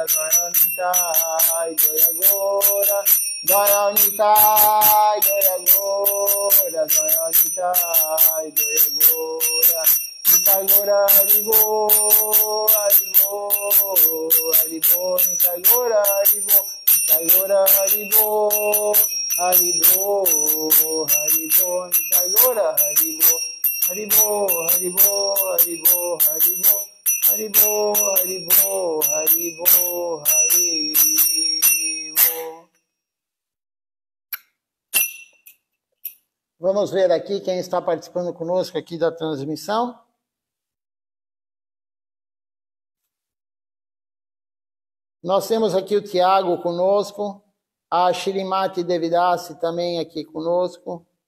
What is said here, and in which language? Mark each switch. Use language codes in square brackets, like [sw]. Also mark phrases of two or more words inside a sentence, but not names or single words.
[bn] জয় নিতাই জয় গোরা জয় নিতাই জয় গোরা জয় নিতাই জয় গোরা নিতাই গোরা হরিবো হরিবো হরিবো নিতাই গোরা হরিবো নিতাই গোরা হরিবো হরিবো হরিবো নিতাই গোরা হরিবো হরিবো হরিবো হরিবো হরিবো হরিবো হরিবো হরিবো হরি [pt] Vamos ver aqui quem está participando conosco aqui da transmissão. Nós temos aqui o Tiago conosco, a Shrimati Devidasi também aqui conosco,